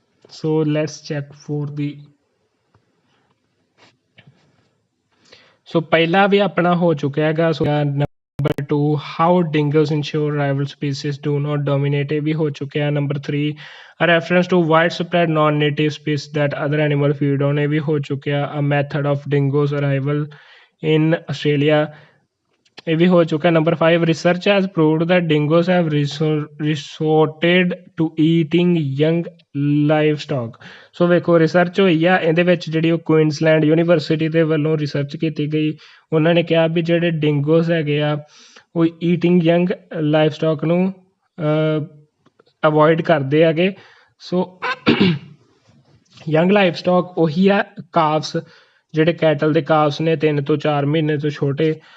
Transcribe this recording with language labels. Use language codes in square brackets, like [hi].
[en] So let's check for the. [pa] ਸੋ ਪਹਿਲਾ ਵੀ ਆਪਣਾ ਹੋ ਚੁੱਕਿਆ ਹੈਗਾ। ਸੋ number 2 [en] how dingoes ensure rival species do not dominate, [pa] ਇਹ ਵੀ ਹੋ ਚੁੱਕਿਆ। [en] number 3 a reference to widespread non-native species that other animal feed on, [pa] ਇਹ ਵੀ ਹੋ ਚੁੱਕਿਆ। [en] a method of dingoes arrival in Australia, [pa] ਇਹ ਵੀ ਹੋ ਚੁੱਕਾ। [en] Number 5 research has proved that dingoes have resorted to eating young livestock। [pa] ਸੋ ਵੇਖੋ research ਹੋਈ ਆ ਇਹਦੇ ਵਿੱਚ, ਜਿਹੜੀ ਉਹ ਕੁਇਨਸਲੈਂਡ ਯੂਨੀਵਰਸਿਟੀ ਦੇ ਵੱਲੋਂ ਰਿਸਰਚ ਕੀਤੀ ਗਈ। ਉਹਨਾਂ ਨੇ ਕਿਹਾ ਵੀ ਜਿਹੜੇ ਡਿੰਗੋਸ ਹੈਗੇ ਆ ਉਹ [en] eating young livestock [pa] ਨੂੰ ਅਵੋਇਡ ਕਰਦੇ ਹੈਗੇ। ਸੋ ਯੰਗ ਲਾਈਵ ਸਟਾਕ ਉਹੀ ਆ ਕਾਵਸ, ਜਿਹੜੇ ਕੈਟਲ ਦੇ ਕਾਵਸ ਨੇ 3 ਤੋਂ 4 ਮਹੀਨੇ ਤੋਂ ਛੋਟੇ।